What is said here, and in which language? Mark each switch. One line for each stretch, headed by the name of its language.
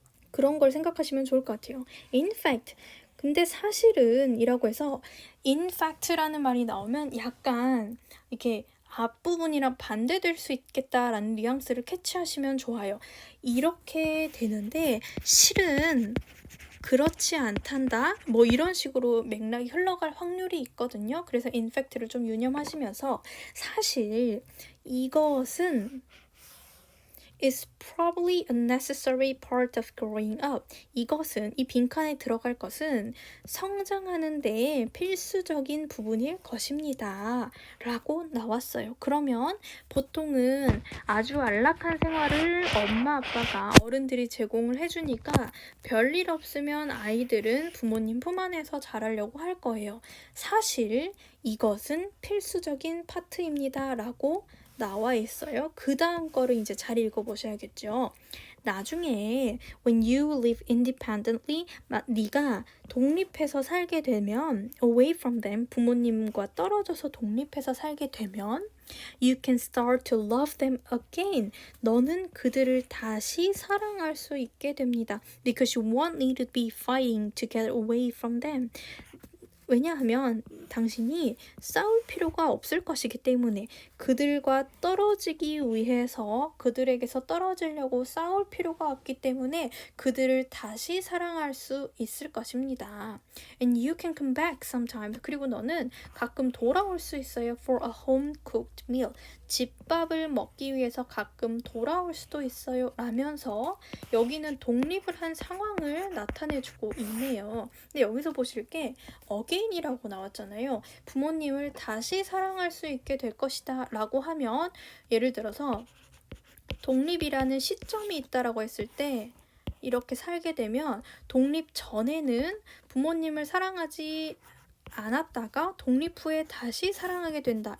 Korean: 그런 걸 생각하시면 좋을 것 같아요.
English: In fact,
Korean: 근데 사실은 이라고 해서 in fact라는 말이 나오면 약간 이렇게 앞부분이랑 반대될 수 있겠다라는 뉘앙스를 캐치하시면 좋아요. 이렇게 되는데 실은 그렇지 않단다. 뭐 이런 식으로 맥락이 흘러갈 확률이 있거든요. 그래서 in fact를 좀 유념하시면서 사실 이것은
English: is probably a necessary part of growing up.
Korean: 이것은 이 빈칸에 들어갈 것은 성장하는 데에 필수적인 부분일 것입니다. 라고 나왔어요. 그러면 보통은 아주 안락한 생활을 엄마 아빠가 어른들이 제공을 해주니까 별일 없으면 아이들은 부모님 품 안에서 자라려고 할 거예요. 사실 이것은 필수적인 파트입니다. 라고 나와 있어요. 그 다음 거를 이제 잘 읽어보셔야겠죠. 나중에
English: when you live independently,
Korean: 네가 독립해서 살게 되면
English: away from them,
Korean: 부모님과 떨어져서 독립해서 살게 되면
English: you can start to love them again.
Korean: 너는 그들을 다시 사랑할 수 있게 됩니다.
English: Because you won't need to be fighting to get away from them.
Korean: 왜냐하면 당신이 싸울 필요가 없을 것이기 때문에 그들과 떨어지기 위해서 그들에게서 떨어지려고 싸울 필요가 없기 때문에 그들을 다시 사랑할 수 있을 것입니다.
English: And you can come back sometimes.
Korean: 그리고 너는 가끔 돌아올 수 있어요.
English: For a home cooked meal.
Korean: 집밥을 먹기 위해서 가끔 돌아올 수도 있어요. 라면서 여기는 독립을 한 상황을 나타내주고 있네요. 근데 여기서 보실 게 again이라고 나왔잖아요. 부모님을 다시 사랑할 수 있게 될 것이다 라고 하면 예를 들어서 독립이라는 시점이 있다라고 했을 때 이렇게 살게 되면 독립 전에는 부모님을 사랑하지 않았다가 독립 후에 다시 사랑하게 된다.